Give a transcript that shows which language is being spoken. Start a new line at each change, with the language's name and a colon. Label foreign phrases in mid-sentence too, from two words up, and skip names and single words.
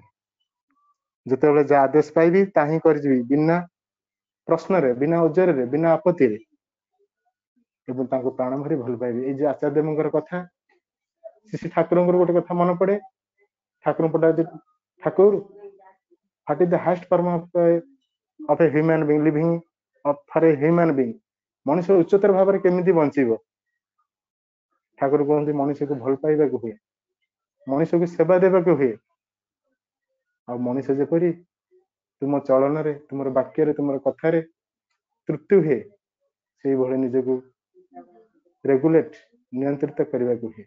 Odia: ଯେତେବେଳେ ଯାହା ଆଦେଶ ପାଇବି ତାହା ହିଁ କରିଯିବି, ବିନା ପ୍ରଶ୍ନରେ, ବିନା ଓଜରରେ, ବିନା ଆପତ୍ତିରେ, ଏବଂ ତାଙ୍କୁ ପ୍ରାଣ ଭରି ଭଲ ପାଇବି। ଏଇ ଯେ ଆଚାର୍ଯ୍ୟ ଦେବଙ୍କର କଥା, ଶ୍ରୀ ଠାକୁରଙ୍କର ଗୋଟେ କଥା ମନେ ପଡେ। ଠାକୁର ପଟେ ଠାକୁର
English: what is the highest form of a human being living for a human being?
Odia: ମଣିଷ ଉଚ୍ଚତର ଭାବରେ କେମିତି ବଞ୍ଚିବ? ଠାକୁର କୁହନ୍ତି ମଣିଷକୁ ଭଲ ପାଇବାକୁ ହୁଏ, ମଣିଷକୁ ସେବା ଦେବାକୁ ହୁଏ। ଆଉ ମଣିଷ ଯେପରି ତୁମ ଚଳନରେ, ତୁମର ବାକ୍ୟରେ, ତୁମର କଥାରେ ତୃପ୍ତି ହୁଏ, ସେଇଭଳି ନିଜକୁ ରେଗୁଲେଟ, ନିୟନ୍ତ୍ରିତ କରିବାକୁ ହୁଏ।